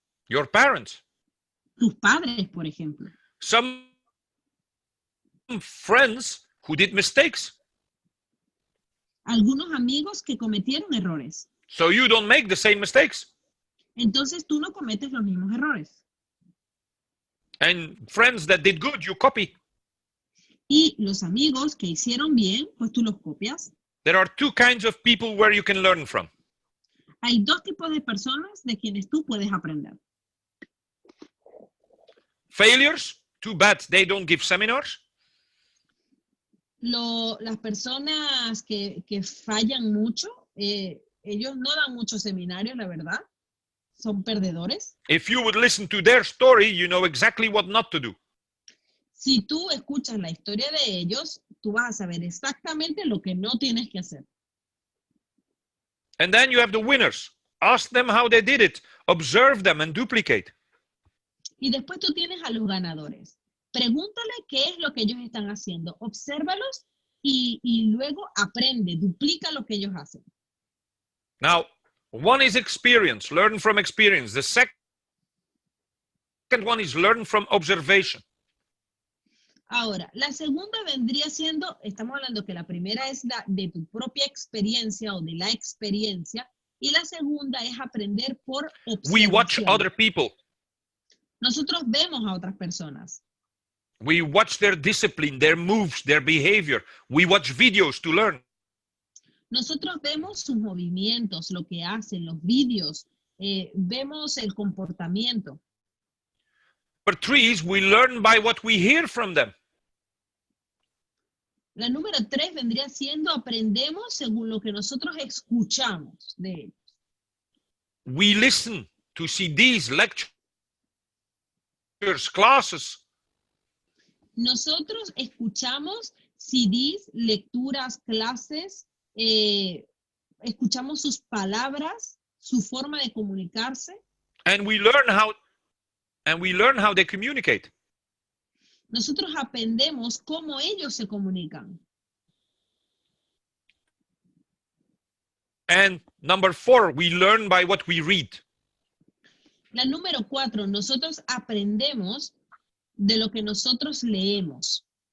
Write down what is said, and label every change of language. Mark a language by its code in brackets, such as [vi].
[en] Your parents. [es] Tus padres, por ejemplo. [en] Some friends who did mistakes. [es] Algunos amigos que cometieron errores. [en] So you don't make the same mistakes. [es] Entonces tú no cometes los mismos errores. [en] And friends that did good, you copy. [es] Y los amigos que hicieron bien, pues tú los copias. [en] There are two kinds of people where you can learn from. [es] Hay dos tipos de personas de quienes tú puedes aprender. [en] Failures, too bad they don't give seminars. [es] Las personas que fallan mucho, ellos no dan muchos seminarios, la verdad. Son perdedores. [en] If you would listen to their story, you know exactly what not to do. [es] Si tú escuchas la historia de ellos, tú vas a saber exactamente lo que no tienes que hacer. [en] And then you have the winners. Ask them how they did it. Observe them and duplicate. [es] Y después tú tienes a los ganadores. Pregúntale qué es lo que ellos están haciendo. Obsérvalos y luego aprende, duplica lo que ellos hacen. [en] Now, one is experience, learn from experience. The second one is learn from observation. [es] Ahora, la segunda vendría siendo, estamos hablando que la primera es la de tu propia experiencia o de la experiencia, y la segunda es aprender por [en] We watch [es] observación. [en] other people. [es] Nosotros vemos a otras personas. [en] We watch their discipline, their moves, their behavior. We watch videos to learn. [es] Nosotros vemos sus movimientos, lo que hacen, los vídeos, vemos el comportamiento. [en] Number three is we learn by what we hear from them. [es] La número 3 vendría siendo aprendemos según lo que nosotros escuchamos de ellos. [en] We listen to CDs, lectures, classes. [es] Nosotros escuchamos CDs, lecturas, clases, escuchamos sus palabras, su forma de comunicarse. [en] And we learn how they communicate. [es] Nosotros aprendemos cómo ellos se comunican. [en] And number four, we learn by what we read. [es] La número 4, nosotros aprendemos de lo que nosotros leemos.